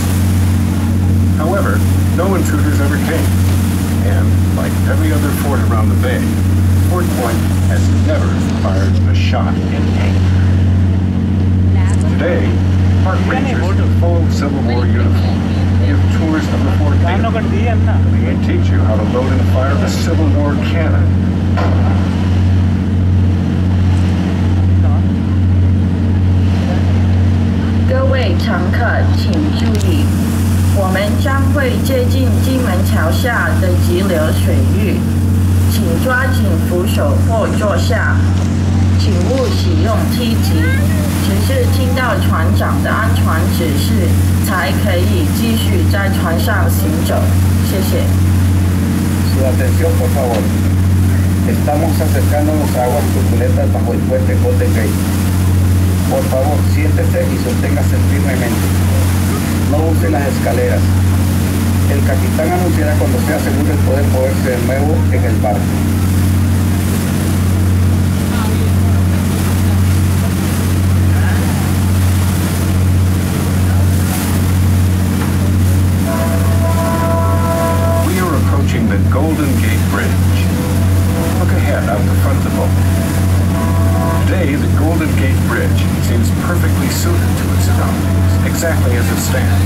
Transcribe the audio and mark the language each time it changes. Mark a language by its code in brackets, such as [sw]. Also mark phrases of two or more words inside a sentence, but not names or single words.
[en] However, no intruders ever came, and like every other fort around the bay, Port Point has never fired a shot in anger. Today, park rangers in full Civil War uniform give tours of the fort daily. They teach you how to load and fire a Civil War cannon. [zh] 各位乘客请注意，我们将会接近金门桥下的急流水域，请抓紧扶手或坐下，请勿使用梯级，只是听到船长的安全指示才可以继续在船上行走。谢谢。 [es] Su atención, por favor. Estamos acercándonos a aguas turbulentas bajo el puente Golden Gate. Por favor, siéntese y sosténgase firmemente. No use las escaleras. El capitán anunciará cuando sea seguro el poder moverse de nuevo en el barco. [en] We are approaching the Golden Gate Bridge. Look ahead out the front of the boat. Today, the Golden Gate Bridge seems perfectly suited to its surroundings, exactly as it stands.